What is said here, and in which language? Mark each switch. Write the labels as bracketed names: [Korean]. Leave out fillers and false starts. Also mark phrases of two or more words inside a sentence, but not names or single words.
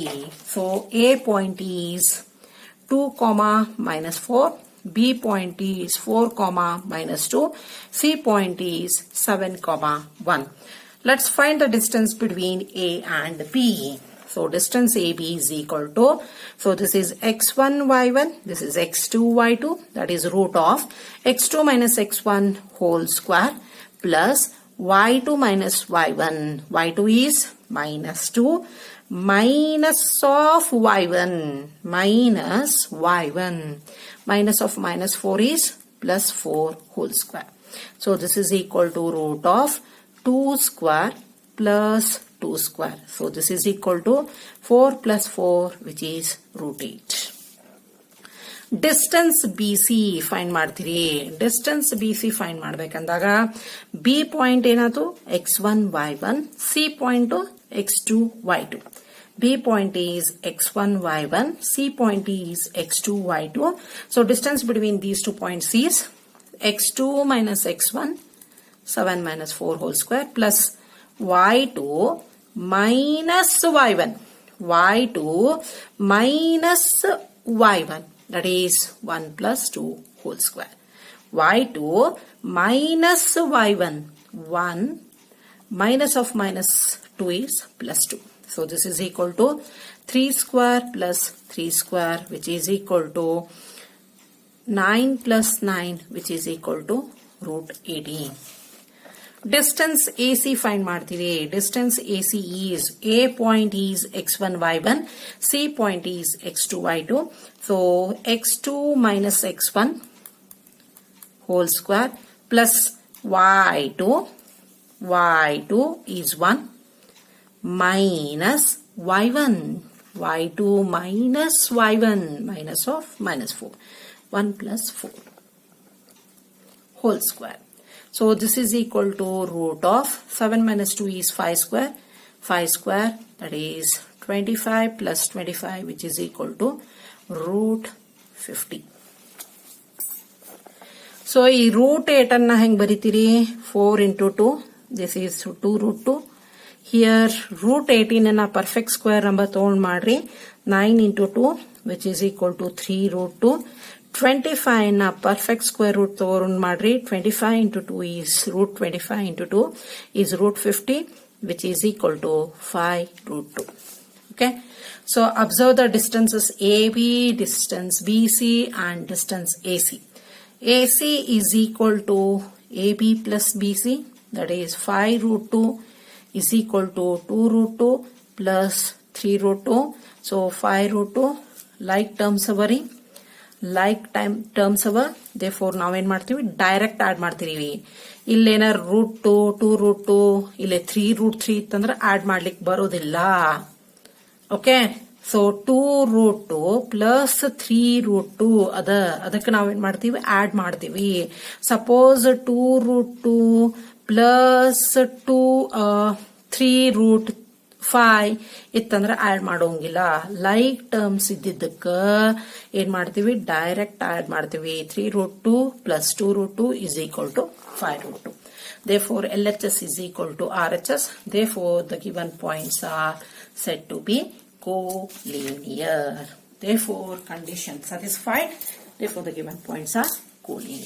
[English] So A point is 2, -4, B point is 4, -2, C point is 7, 1. Let's find the distance between A and B. So distance AB is equal to, so this is x1, y1, this is x2, y2, that is root of x2 minus x1 whole square plus y2 minus y1. y2 is -2 minus of y1 minus y1. Minus of -4 is +4 whole square. So this is equal to root of 2 square plus 2 square. So this is equal to 4 plus 4 which is root 8. Distance BC find ಮಾಡ್ತೀರಿ. Distance BC find [Kannada] ಮಾಡಬೇಕಂದಾಗ B ಪಾಯಿಂಟ್ ಏನಾಯ್ತು x1 y1, C ಪಾಯಿಂಟ್ x2 y2. [English] B point is x1 y1, C point is x2 y2. So distance between these 2 points is x2 minus x1, 7 minus 4 whole square plus y2 minus y1. y2 minus y1, that is 1 plus 2 whole square. y2 minus y1, 1 minus of minus 2 is plus 2. So this is equal to 3 square plus 3 square which is equal to 9 plus 9 which is equal to root 18. Distance AC find ಮಾಡ್ತೀವಿ. Distance AC is A point is x1 y1, C point is x2 y2. So x2 minus x1 whole square plus y2 is 1 minus y1, y2 minus y1, minus of minus 4, 1 plus 4 whole square. So this is equal to root of 7 minus 2 is 5 square, 5 square, that is 25 plus 25 which is equal to root 50. So ಈ root 8 [Kannada] ಅನ್ನ ಹೆಂಗ್ ಬರಿತೀರಿ? [English] 4 into 2, this is 2 root 2. Here root 18 [Kannada] ಅನ್ನ [English] perfect square number [Kannada] ತಗೊಂಡ್ ಮಾಡ್ರಿ. [English] 9 into 2 which is equal to 3 root 2. [Kannada] 25 ನ [English] perfect square root [Kannada] ತಗೊಂಡ್ ಮಾಡ್ರಿ. [English] 25 into 2 is root 25 into 2 is root 50 which is equal to 5 root 2. Okay. So observe the distances AB, distance BC and distance AC. AC is equal to AB plus BC, that is 5 root 2 is equal to 2 root 2 plus 3 root 2. So 5 root 2 like terms averi, like time terms ava. [Kannada] Therefore ನಾವೇನ್ ಮಾಡ್ತೀವಿ, [English] direct add [Kannada] ಮಾಡ್ತೀವಿ. ಇಲ್ಲೇನಾರ ರೂಟ್ 2, 2 ರೂಟ್ 2, ಇಲ್ಲೇ 3 ರೂಟ್ 3 ಇತ್ತಂದ್ರೆ ಆಡ್ ಮಾಡ್ಲಿಕ್ಕೆ ಬರೋದಿಲ್ಲ. ಓಕೆ. [English] so 2 root 2 plus 3 root 2 [Kannada] ಅದಕ್ಕೆ ನಾವೇನ್ ಮಾಡ್ತೀವಿ, ಆಡ್ ಮಾಡ್ತೀವಿ. [English] suppose 2 root 2 plus 3 root 5 [Kannada] ಇತ್ತಂದ್ರೆ ಆಡ್ ಮಾಡೋಂಗಿಲ್ಲ. [English] like terms [Kannada] ಇದ್ದಿದ್ದಕ್ಕ ಏನ್ ಮಾಡ್ತೀವಿ, [English] direct add [Kannada] ಮಾಡ್ತೀವಿ. [English] 3√2 plus 2√2 is equal to 5√2. Therefore, LHS is equal to RHS. Therefore, the given points are said to be collinear. Therefore, condition satisfied. Therefore, the given points are collinear.